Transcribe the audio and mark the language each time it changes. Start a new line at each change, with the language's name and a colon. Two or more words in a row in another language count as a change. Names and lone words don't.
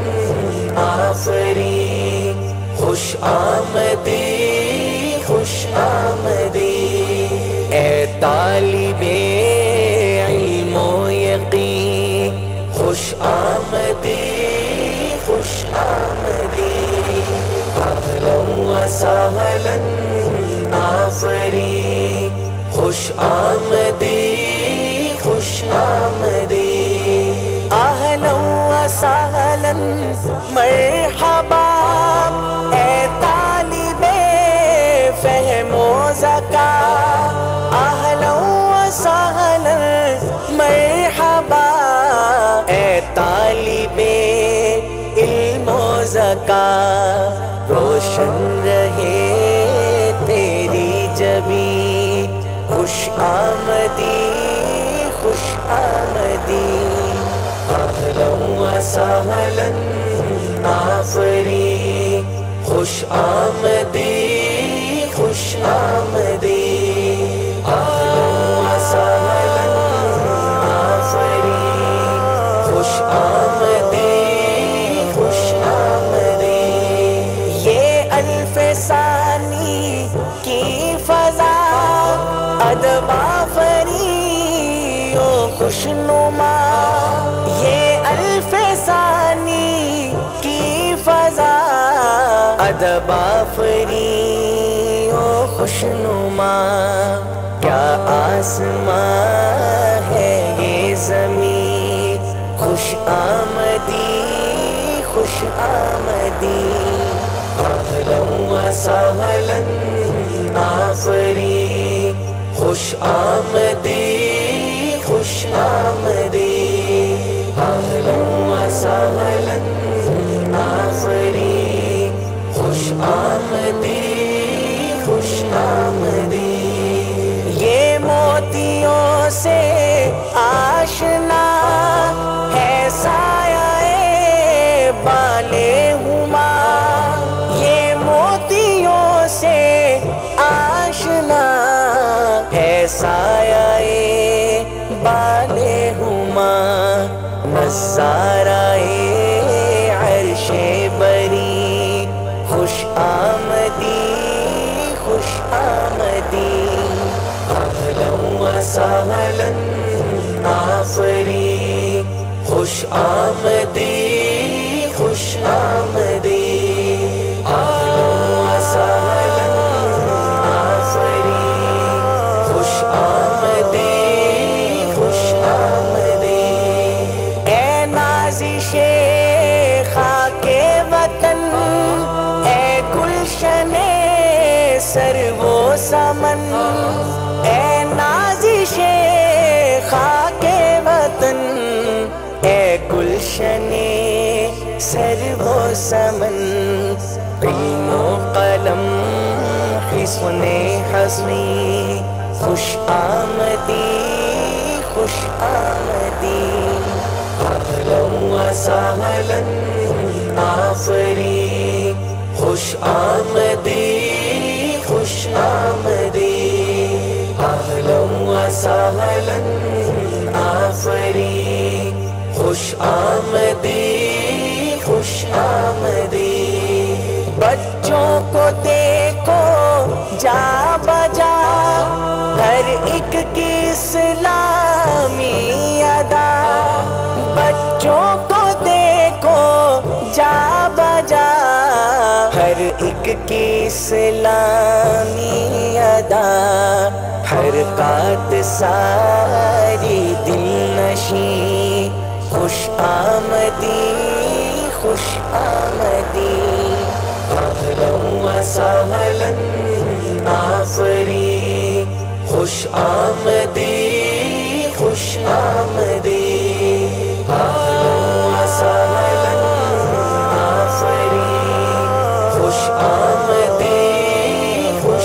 Persian: آفری خوش آمدی خوش آمدی اے طالب علم و یقین خوش آمدی خوش آمدی
Arabic: اہلا و سہلا
Persian: آفری خوش آمدی خوش آمدی
Arabic: اہلا و سہلا
Persian: مرحبا اے طالب فہم و ذکا اہلا و سہلا مرحبا اے طالب علم و ذکا
Urdu: روشن رہے تیری جبی
Persian: خوش آمدی خوش آمدی
Arabic: اہلا و سہلا
Persian: آفری خوش آمدی خوش آمدی
Arabic: اہلا و سہلا
Persian: آفری خوش آمدی خوش آمدی
Urdu: یہ الف ثانی کی فضا ادب آفری و خوشنما یہ الف ثانی کی فضا ادب آفری و خوشنما کیا آسمان ہے یہ زمین
Persian: خوش آمدی خوش آمدی
Arabic: اہلا و سہلا
Persian: آفری خوش آمدی خوش آمدی
Arabic: اہلا و سہلا
Persian: آفری خوش آمدی خوش آمدی
Urdu: یہ موتیوں سے آشنا ہے سایہ بالے ہما یہ موتیوں سے آشنا ہے سایہ بالے ہما نظارہ عرش بری
Persian: خوش آمدی خوش آمدی
Arabic: اہلا و سہلا
Persian: آفری خوش آمدی خوش آمدی
Arabic: اہلا و سہلا
Persian: آفری خوش آمدی خوش آمدی اے نازش خاک وطن اے گلشن سرو و سمن اے نازش خاک وطن اے گلشن سرو و سمن علم و قلم حسن حسنی خوش آمدی خوش آمدی
Arabic: اہلا و سہلا
Persian: آفری خوش آمدی خوش آمدی
Arabic: اہلا و سہلا
Persian: آفری خوش آمدی خوش آمدی
Urdu: بچوں کو دیکھو جا بجا ہر ایک کی اسلامی ادا بچوں کو دیکھو جا بجا ہر ایک کی اسلامی ادا حرکات ساری دل نشیں
Persian: خوش آمدی خوش آمدی
Arabic: اہلا و سہلا
Persian: آفری خوش آمدی خوش آمدی
Arabic: اہلا و سہلا
Persian: آفری خوش آمدی